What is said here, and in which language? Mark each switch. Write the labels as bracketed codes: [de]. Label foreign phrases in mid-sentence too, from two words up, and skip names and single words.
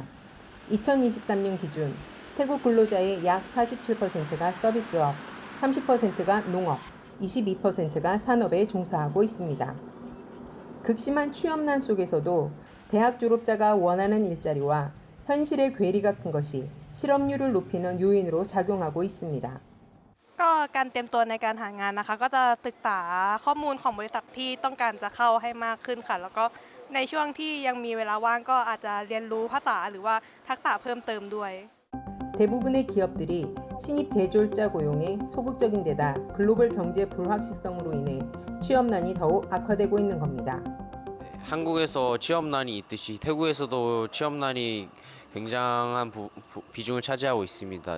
[ko] 2023년 기준 태국 근로자의 약 47%가 서비스업, 30%가 농업, 22%가 산업에 종사하고 있습니다. 극심한 취업난 속에서도 대학 졸업자가 원하는 일자리와 현실의 괴리가 큰 것이 실업률을 높이는 요인으로 작용하고 있습니다. [th] ก็การเตรียมตัวในการหางานนะคะก็จะศึกษาข้อมูลของบริษัทที่ต้องการจะเข้าให้มากขึ้นค่ะแล้วก็ในช่วงที่ยังมีเวลาว่างก็อาจจะเรียนรู้ภาษาหรือว่าทักษะเพิ่มเติมด้วย [ko] 대부분의 기업들이 신입 대졸자 고용에 소극적인 데다 글로벌 경제 불확실성으로 인해 취업난이 더욱 악화되고 있는 겁니다. 한국에서 취업난이 있듯이 태국에서도 취업난이 굉장한 비중을 차지하고 있습니다.